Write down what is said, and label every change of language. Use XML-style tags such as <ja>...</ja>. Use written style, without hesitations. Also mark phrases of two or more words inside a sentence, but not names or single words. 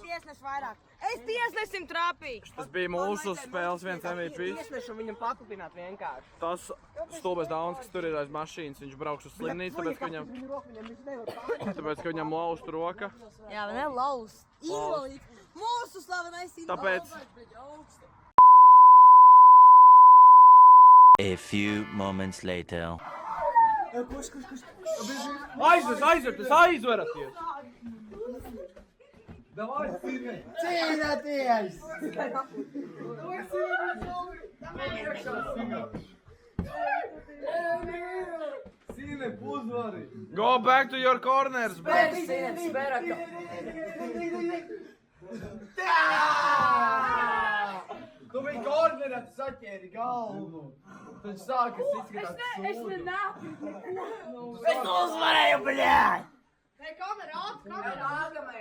<lv>Tiesnes vairāk. Es tiesnesim trāpīju. Tas bija mūsu spēles viens MVP. Tiesnešu viņam paklupināt vienkārši. Tas stulbais dauns, kas tur ir aiz mašīnas, viņš brauks uz slimnīcu, tāpēc, ka viņam laust roka. Jā, ne laust. Invalīds. Mūsu slavenais Tāpēc</lv> <en>A few moments later.</en> <lv>aizveraties! Cīnāties!</lv> <en>Go back to your corners, bro!</en> <lv>Tu biji kornerā, tu saķēri galvu. Tad sākas izskatāt sūdu. Es to uzvarēju, bļāj! Nē, kamera ātri,</lv>